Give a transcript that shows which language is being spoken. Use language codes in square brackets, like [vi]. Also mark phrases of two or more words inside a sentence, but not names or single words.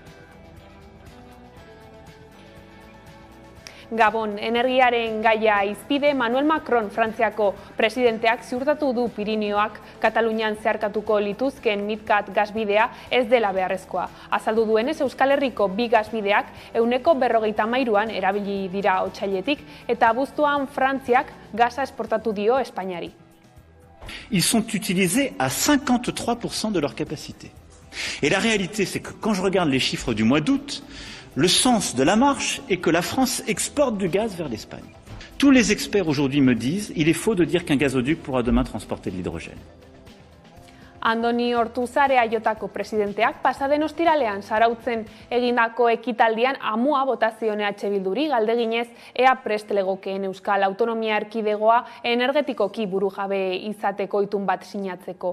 [eu] Gabon, energiaren gaia hizpide Manuel Macron Frantziako presidenteak ziurtatu du Pirinioak Katalunian zeharkatuko lituzken Midcat gasbidea ez dela beharrezkoa. Azaldu duenez, Euskal Herriko 2 gasbideak 53an erabili dira otsailetik eta abuztuan Frantziak gasa esportatu dio Espainiari. [fr] Ils sont utilisés à 53% de leur capacité. Et la réalité, c'est que quand je regarde les chiffres du mois d'août, le sens de la marche est que la France exporte du gaz vers l'Espagne. Tous les experts aujourd'hui me disent qu'il est faux de dire qu'un gazoduc pourra demain transporter de l'hydrogène. [eu] Andoni Ortuzar EAJko presidenteak pasaden ostiralean Zarautzen egindako ekitaldian amua bota zion EH Bilduri galdeginez ea prest legokeen Euskal Autonomia Erkidegoa energetikoki burujabe izateko itun bat sinatzeko.